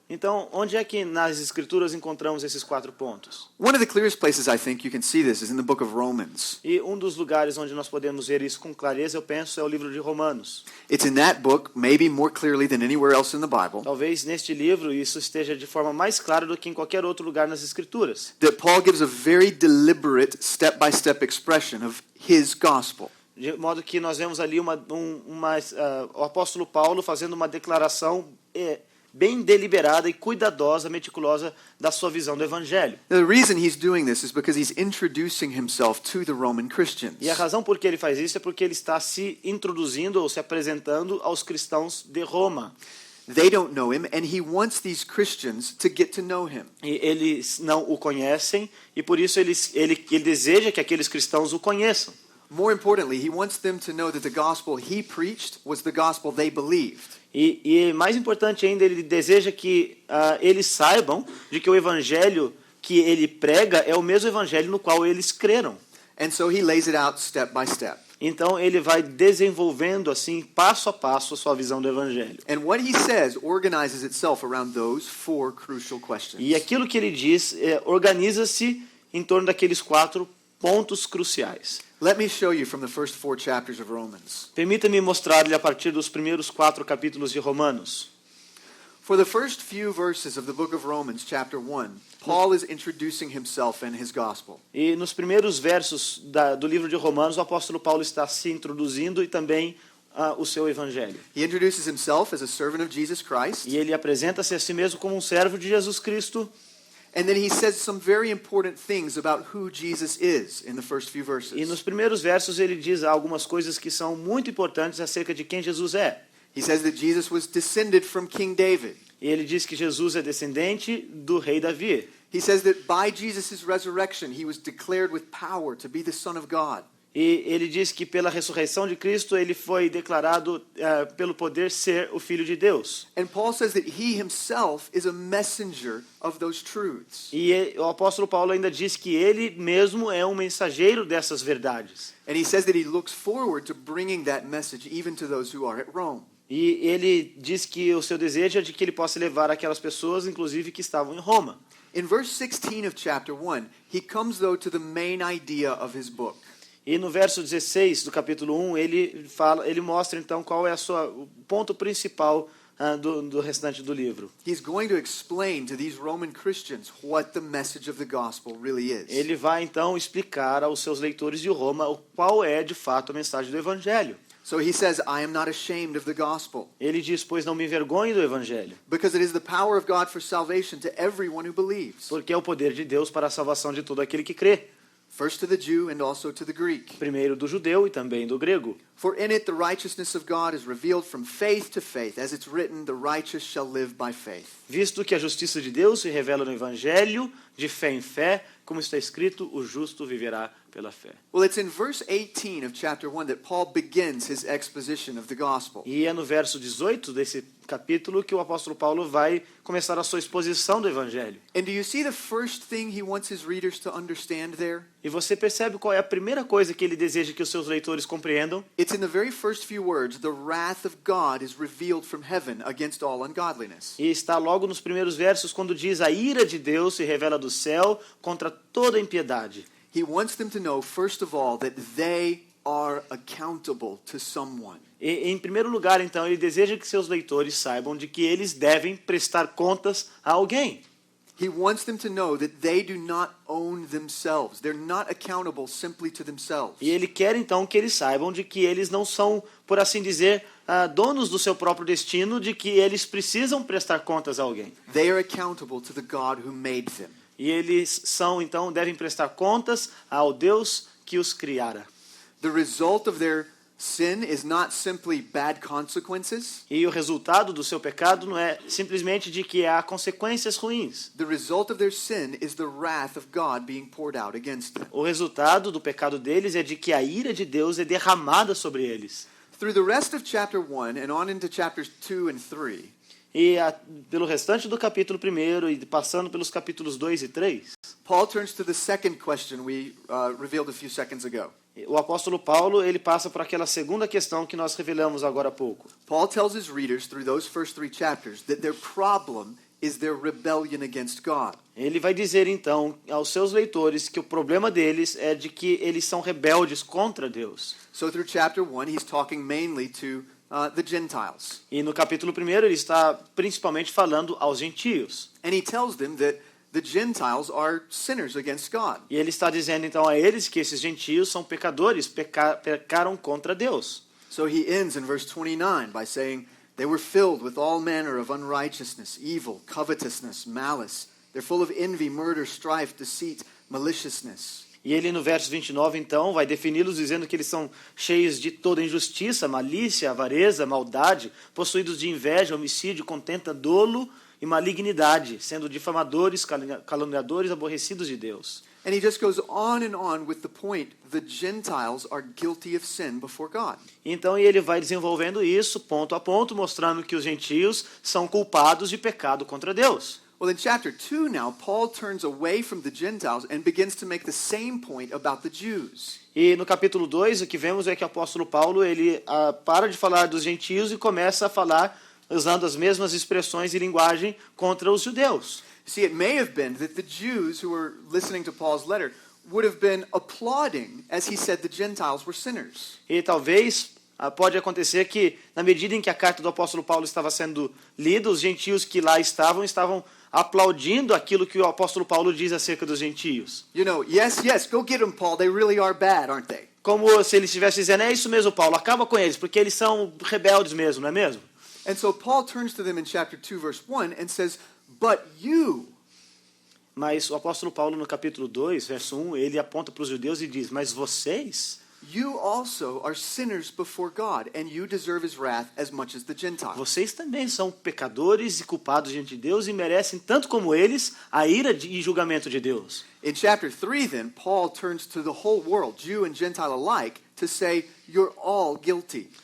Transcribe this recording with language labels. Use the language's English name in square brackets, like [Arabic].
[Portuguese] Então, onde é que nas Escrituras encontramos esses 4 pontos? [English] One of the clearest places I think you can see this is in the book of Romans. [Portuguese] E um dos lugares onde nós podemos ver isso com clareza, eu penso, é o livro de Romanos. [English] It's in that book, maybe more clearly than anywhere else in the Bible, [Portuguese] Talvez neste livro isso esteja de forma mais clara do que em qualquer outro lugar nas Escrituras. [English] that Paul gives a very deliberate step-by-step expression of his gospel. [Portuguese] De modo que nós vemos ali o apóstolo Paulo fazendo uma declaração bem deliberada e cuidadosa, meticulosa da sua visão do evangelho. [English] The reason he's doing this is because he's introducing himself to the Roman Christians. [Portuguese] E a razão por que ele faz isso é porque ele está se introduzindo ou se apresentando aos cristãos de Roma. [English] They don't know him, and he wants these Christians to get to know him. [Portuguese] E eles não o conhecem e por isso ele deseja que aqueles cristãos o conheçam. [English] More importantly, he wants them to know that the gospel he preached was the gospel they believed. [Portuguese] E mais importante ainda, ele deseja que eles saibam de que o evangelho que ele prega é o mesmo evangelho no qual eles creram. [English] And so he lays it out step by step. [Portuguese] Então ele vai desenvolvendo assim passo a passo a sua visão do evangelho. [English] And what he says organizes itself around those 4 crucial questions. [Portuguese] E aquilo que ele diz organiza-se em torno daqueles 4 pontos cruciais. [English] Let me show you from the first 4 chapters of Romans. [Portuguese] Permita-me mostrar-lhe a partir dos primeiros 4 capítulos de Romanos. [English] For the first few verses of the book of Romans, chapter 1, Paul is introducing himself and his gospel. [Portuguese] E nos primeiros versos do livro de Romanos, o apóstolo Paulo está se introduzindo e também o seu evangelho. [English] He introduces himself as a servant of Jesus Christ, [Portuguese] E ele apresenta-se a si mesmo como um servo de Jesus Cristo. [English] and then he says some very important things about who Jesus is in the first few [Portuguese] E [English] verses. [Portuguese] nos primeiros versos ele diz algumas coisas que são muito importantes acerca de quem Jesus é. [English] He says that Jesus was descended from King David. [Portuguese] E ele diz que Jesus é descendente do rei Davi. [English] He says that by Jesus' resurrection, he was declared with power to be the Son of God. [Portuguese] E ele diz que pela ressurreição de Cristo ele foi declarado pelo poder ser o Filho de Deus. [English] And Paul says that he himself is a messenger of those truths. [Portuguese] E o apóstolo Paulo ainda diz que ele mesmo é um mensageiro dessas verdades. [English] And he says that he looks forward to bringing that message even to those who are at Rome. [Portuguese] E ele diz que o seu desejo é de que ele possa levar aquelas pessoas, inclusive, que estavam em Roma. [English] In verse 16 of chapter 1, he comes though to the main idea of his book. [Portuguese] E no verso 16 do capítulo 1, ele mostra então qual é o ponto principal do restante do livro. [English] He's going to explain to these Roman Christians what the message of the gospel really is. [Portuguese] Ele vai então explicar aos seus leitores de Roma qual é de fato a mensagem do evangelho. [English] So he says, I am not ashamed of the gospel, [Portuguese] Ele diz: pois não me envergonhe do evangelho, [English] because it is the power of God for salvation to everyone who believes, [Portuguese] porque é o poder de Deus para a salvação de todo aquele que crê, [English] first to the Jew and also to the Greek. [Portuguese] primeiro do judeu e também do grego. [English] For in it the righteousness of God is revealed from faith to faith, as it's written, the righteous shall live by faith. [Portuguese] Visto que a justiça de Deus se revela no evangelho, de fé em fé, como está escrito, o justo viverá pela fé. [English] Well, it's in verse 18 of chapter 1 that Paul begins his exposition of the gospel. [Portuguese] E é no verso 18 desse capítulo que o apóstolo Paulo vai começar a sua exposição do evangelho. [English] And do you see the first thing he wants his readers to understand there? [Portuguese] E você percebe qual é a primeira coisa que ele deseja que os seus leitores compreendam? [English] It's in the very first few words, the wrath of God is revealed from heaven against all ungodliness. [Portuguese] E está logo nos primeiros versos quando diz: a ira de Deus se revela do céu contra toda impiedade. [English] He wants them to know, first of all, that they are accountable to someone. [Portuguese] E, em primeiro lugar, então, ele deseja que seus leitores saibam de que eles devem prestar contas a alguém. [English] He wants them to know that they do not own themselves. They're not accountable simply to themselves. [Portuguese] E ele quer, então, que eles saibam de que eles não são, por assim dizer, donos do seu próprio destino, de que eles precisam prestar contas a alguém. [English] They are accountable to the God who made them. [Portuguese] E eles são, então, devem prestar contas ao Deus que os criara. [English] The result of their sin is not simply bad consequences. [Portuguese] E o resultado do seu pecado não é simplesmente de que há consequências ruins. [English] The result of their sin is the wrath of God being poured out against them. [Portuguese] O resultado do pecado deles é de que a ira de Deus é derramada sobre eles. [English] Through the rest of chapter 1 and on into chapters 2 and 3, [Portuguese] E pelo restante do capítulo 1 e passando pelos capítulos 2 e 3, [English] Paul turns to the second question we revealed a few seconds ago. [Portuguese] o apóstolo Paulo ele passa para aquela segunda questão que nós revelamos agora há pouco. [English] Paul tells his readers through those first 3 chapters that their problem is their rebellion against God. [Portuguese] Ele vai dizer então aos seus leitores que o problema deles é de que eles são rebeldes contra Deus. [English] So through chapter 1, he's talking mainly to the Gentiles. [Portuguese] E no capítulo 1 ele está principalmente falando aos gentios. [English] And he tells them that the Gentiles are sinners against God. [Portuguese] E ele está dizendo então a eles que esses gentios são pecadores, pecaram contra Deus. [English] So he ends in verse 29 by saying, they were filled with all manner of unrighteousness, evil, covetousness, malice. They're full of envy, murder, strife, deceit, maliciousness. [Portuguese] E ele no verso 29 então vai defini-los dizendo que eles são cheios de toda injustiça, malícia, avareza, maldade, possuídos de inveja, homicídio, contenta, dolo e malignidade, sendo difamadores, caluniadores, aborrecidos de Deus. [English] And he just goes on with the point, the Gentiles are guilty of sin before God. [Portuguese] Então ele vai desenvolvendo isso ponto a ponto, mostrando que os gentios são culpados de pecado contra Deus. [English] Well, in chapter 2 now, Paul turns away from the Gentiles and begins to make the same point about the Jews. [Portuguese] E no capítulo 2, o que vemos é que o apóstolo Paulo ele para de falar dos gentios e começa a falar usando as mesmas expressões e linguagem contra os judeus. [English] See, it may have been that the Jews who were listening to Paul's letter would have been applauding as he said the Gentiles were sinners. [Portuguese] E talvez pode acontecer que, na medida em que a carta do apóstolo Paulo estava sendo lida, os gentios que lá estavam aplaudindo aquilo que o apóstolo Paulo diz acerca dos gentios. [English] You know, yes, go get them, Paul. They really are bad, aren't they? [Portuguese] Como se ele estivesse dizendo, é isso mesmo, Paulo, acaba com eles, porque eles são rebeldes mesmo, não é mesmo? [English] And so Paul turns to them in chapter 2, verse 1 and says, but you... [Portuguese] Mas o apóstolo Paulo, no capítulo 2, verso 1, ele aponta para os judeus e diz, mas vocês... [English] You also are sinners before God, and you deserve his wrath as much as the Gentiles. [Portuguese] Vocês também são pecadores e culpados diante de Deus e merecem, tanto como eles, a ira e julgamento de Deus. [English] In chapter 3, then, Paul turns to the whole world, Jew and Gentile alike, to say, you're all guilty.